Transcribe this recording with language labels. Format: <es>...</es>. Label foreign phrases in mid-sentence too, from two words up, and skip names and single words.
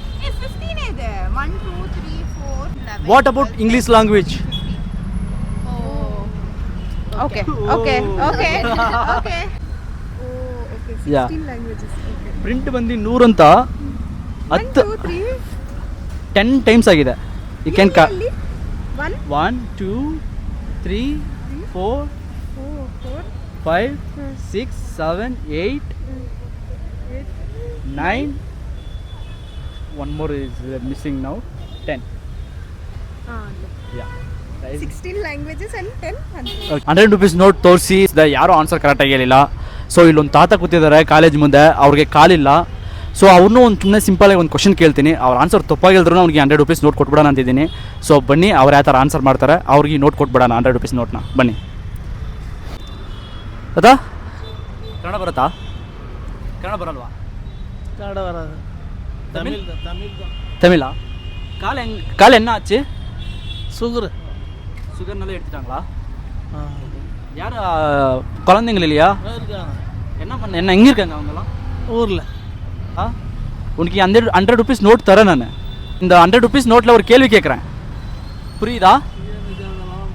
<kn>15 ಇದೆ. 1 2 3 4 11.</kn> <en>What about English language? Okay. ಯಾ, 16 languages. Okay.</en> <kn>ಪ್ರಿಂಟ್ ಬಂದು 100 ಅಂತ 1 2 3 10 ಟೈಮ್ಸ್ ಆಗಿದೆ.</kn> <en>You can 1 1 2 3 4 5 6 7 8 9. One more is missing now. 10. Yeah. 16 languages and 10 100.</en> <kn>100</kn> <en>rupees note</en> <kn>ತೋರಿಸಿ ಯಾರು ಆನ್ಸರ್ ಕರೆಕ್ಟಾಗಿ ಹೇಳಿಲ್ಲ. ಸೊ ಇಲ್ಲೊಂದು ತಾತ ಕೂತಿದ್ದಾರೆ ಕಾಲೇಜ್ ಮುಂದೆ, ಅವ್ರಿಗೆ ಕಾಲಿಲ್ಲ. ಸೊ ಅವ್ರನ್ನೂ ಒಂದು ಸುಮ್ಮನೆ ಸಿಂಪಲಾಗಿ ಒಂದು ಕ್ವಶನ್ ಕೇಳ್ತೀನಿ. ಅವ್ರ ಆನ್ಸರ್ ತಪ್ಪಾಗಿಲ್ದ್ರೂ ಅವ್ರಿಗೆ 100</kn> <en>rupees note</en> <kn>ಕೊಟ್ಬಿಡೋಣ ಅಂತಿದ್ದೀನಿ. ಸೊ ಬನ್ನಿ, ಅವ್ರು ಯಾವ ಥರ ಆನ್ಸರ್ ಮಾಡ್ತಾರೆ ಅವ್ರಿಗೆ ನೋಟ್ ಕೊಟ್ಬಿಡೋಣ 100 ರೂಪೀಸ್ ನೋಟ್ನ. ಬನ್ನಿ. ಅದ ಕನ್ನಡ ಬರುತ್ತಾ? ಕನ್ನಡ ಬರಲ್ವಾ? ಕನ್ನಡ ಬರೋದು ತಮಿಳ್</kn> <ta>தமிழ காலு என்ன ஆச்சி சுகர்னால எடுத்துட்டாங்களா? யார் குழந்தைங்கள் இல்லையா? என்ன எங்கே இருக்காங்க அவங்களாம்? ஊரில். உனக்கு 100</ta> <en>rupees note</en> <ta>தரேன் நான். இந்த 100</ta> <en>rupees noteில்</en> <ta>ஒரு கேள்வி கேட்குறேன், புரியுதா?</ta>